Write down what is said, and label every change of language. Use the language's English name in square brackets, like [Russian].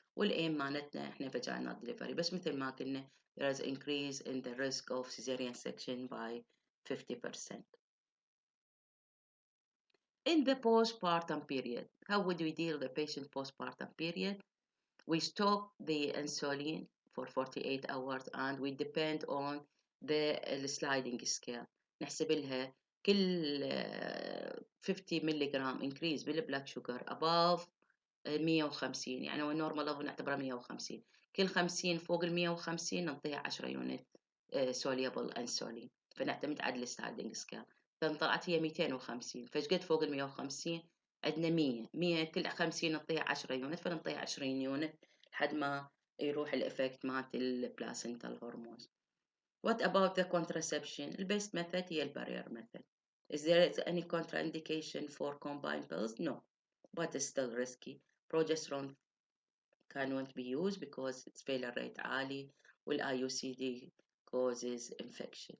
[Arabic] والايم مالتنا احنا [English] vaginal delivery، [Arabic] بس مثل ما قلنا [English] there is increase in the risk of cesarean section by 50%. In the postpartum period, how would we deal with the patient postpartum period? We stop the insulin for 48 hours and we depend on the sliding scale. [Arabic] نحسب لها كل 50 ملغ increase بالبلاد شوجر above 150، يعني هو النورمال level نعتبره 150، كل 50 فوق ال 150 نعطيها 10 يونت soluble insulin، فنعتمد على الستاندنج سكيل. فطلعت هي 250، فايش قد فوق ال 150 عندنا 100 كل 50 نعطيها 10 يونت، فنعطيها 20 يونت لحد ما يروح الإفكت مالت البلاسنتال هرمونز. [English] What about the contraception? The best method [Arabic] هي البارير [English] method. Is there any contraindication for combined pills? No, but it's still risky. Progesterone cannot be used because its failure rate [Arabic] عالي [English] والIUCD causes infection.